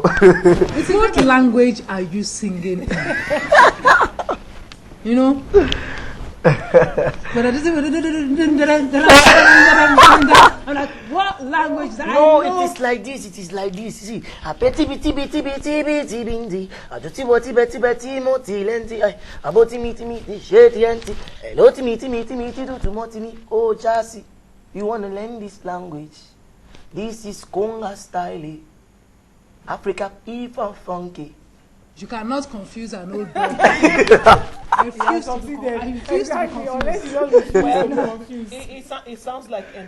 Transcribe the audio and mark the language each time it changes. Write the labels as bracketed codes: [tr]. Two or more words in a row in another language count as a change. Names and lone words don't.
[en] What language are you singing in? You know? I'm like, what language? That no, I know? it is like this. It is like this. See, a betty bitty bitty bitty bitty bindi. A joti boti betty betty moti lenti. A boti miti miti sheti anti. Hello ti miti miti miti do to moti mi. Oh chassis, you wanna learn this language? This is Konga style. Africa people funky. You cannot confuse an old boy. I refuse to be confused. It sounds like Eno.